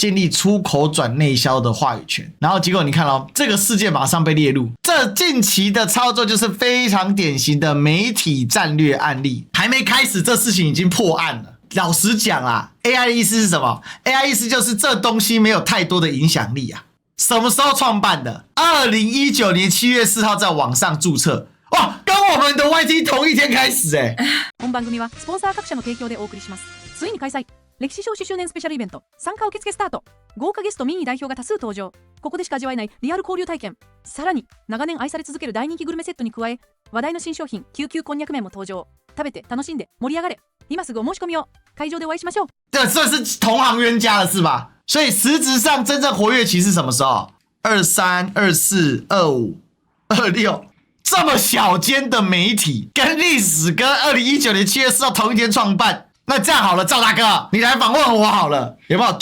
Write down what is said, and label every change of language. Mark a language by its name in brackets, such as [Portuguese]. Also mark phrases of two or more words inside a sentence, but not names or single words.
[Chinese] 建立出口转内销的话语权。然后结果你看哦，这个事件马上被列入，这近期的操作就是非常典型的媒体战略案例。还没开始，这事情已经破案了。老实讲啊 ，AI 的意思是什么 ？AI 意思就是这东西没有太多的影响力啊。什么时候创办的？2019年7月4号在网上注册。哇，跟我们的 YT 同一天开始哎！ [Japanese] 本番組はスポンサー各社の提供でお送りします。ついに開催。歴史証書周年スペシャルイベント参加受付スタート。豪華ゲスト民意代表が多数登場。ここでしか味わえないリアル交流体験。さらに長年愛され続ける大人気グルメセットに加え、話題の新商品救急こんにゃく麺も登場。食べて楽しんで盛り上がれ。今すぐお申し込みを。会場でお会いしましょう。 [Chinese] 这算是同行冤家了是吧？所以实质上真正活跃期是什么时候？23、24、25、26。这么小间的媒体跟历史跟2019年7月4号同一天创办，那这样好了，赵大哥，你来访问我好了，有没有？